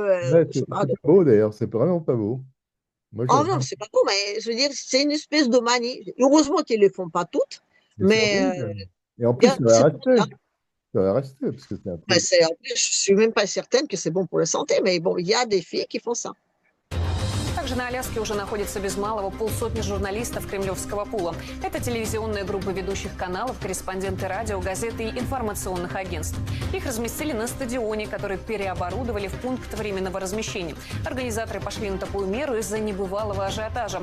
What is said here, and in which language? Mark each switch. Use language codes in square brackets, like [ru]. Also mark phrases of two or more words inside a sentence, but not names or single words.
[fr] c'est pas beau, d'ailleurs, c'est vraiment pas beau. Moi, oh non, c'est pas beau, mais je veux dire, c'est une espèce de manie. Heureusement qu'ils ne le font pas toutes, mais... Et en plus, ça va rester. Ça va rester, parce que c'est un peu... En plus, je suis même pas certaine que c'est bon pour la santé, mais bon, il y a des filles qui font ça. [ru] Также на Аляске уже находится без малого полсотни журналистов кремлевского пула. Это телевизионная группа ведущих каналов, корреспонденты радио, газеты и информационных агентств. Их разместили на стадионе, который переоборудовали в пункт временного размещения. Организаторы пошли на такую меру из-за небывалого ажиотажа.